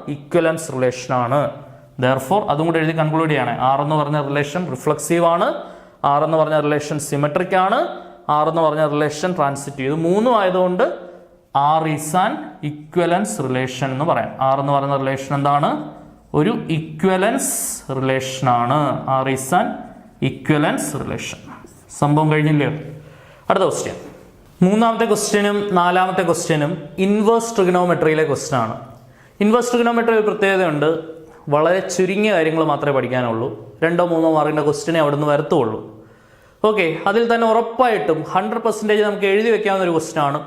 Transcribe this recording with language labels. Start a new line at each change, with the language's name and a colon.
Malayalam: ഇക്വലൻസ് relation ആണ്. Therefore അതും കൂടെ എഴുതി കൺക്ലൂഡ് ചെയ്യണേ. R എന്ന് പറഞ്ഞ റിലേഷൻ റിഫ്ലക്സീവ് ആണ്, R എന്ന് പറഞ്ഞ റിലേഷൻ സിമെട്രിക് ആണ്, R എന്ന് പറഞ്ഞ റിലേഷൻ ട്രാൻസിറ്റീവ്. ഇത് മൂന്നും ആയതുകൊണ്ട്
English: R is an equivalence relation
Malayalam: എന്ന് പറയാം. R എന്ന് പറയുന്ന റിലേഷൻ എന്താണ്? ഒരു ഇക്വലൻസ് റിലേഷൻ ആണ്.
English: R is an equivalence relation.
Malayalam: സംഭവം കഴിഞ്ഞില്ലേ? അടുത്ത ക്വസ്റ്റ്യൻ. മൂന്നാമത്തെ ക്വസ്റ്റ്യനും നാലാമത്തെ ക്വസ്റ്റ്യനും ഇൻവേഴ്സ് ട്രിഗണോമെട്രിയിലെ ക്വസ്റ്റ്യൻ ആണ്. ഇൻവേഴ്സ് ട്രിഗണോമെട്രി ഒരു പ്രത്യേകതയുണ്ട്. വളരെ ചുരുങ്ങിയ കാര്യങ്ങൾ മാത്രമേ പഠിക്കാനുള്ളൂ. 2-3 മാർക്കിൻ്റെ ക്വസ്റ്റ്യനെ അവിടെ നിന്ന് വരത്തുള്ളൂ. ഓക്കെ, അതിൽ തന്നെ ഉറപ്പായിട്ടും 100% നമുക്ക് എഴുതി വെക്കാവുന്ന ഒരു ക്വസ്റ്റ്യൻ ആണ്.